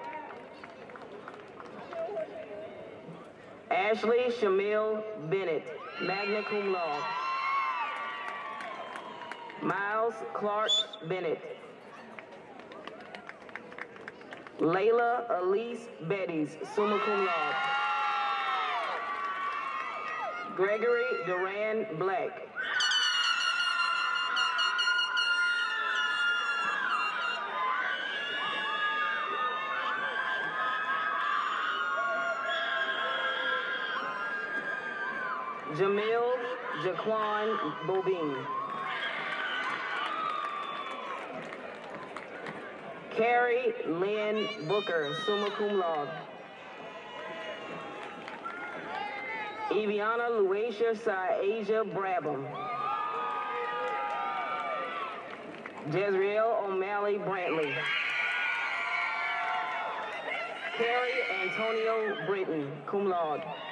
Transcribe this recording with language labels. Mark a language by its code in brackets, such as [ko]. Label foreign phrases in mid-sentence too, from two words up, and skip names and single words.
[en] Ashley Shamil Bennett, [la] magna cum laude. [en] Miles Clark Bennett. Layla Elise Betties, [la] summa cum laude. [en] Gregory Duran Black. Jamil Jaquan Bobine. Carrie Lynn Booker, [la] summa cum laude. [en] Eviana Luasia Saasia Brabham. Jezreel O'Malley Brantley. Carrie Antonio Britton, [la] cum laude.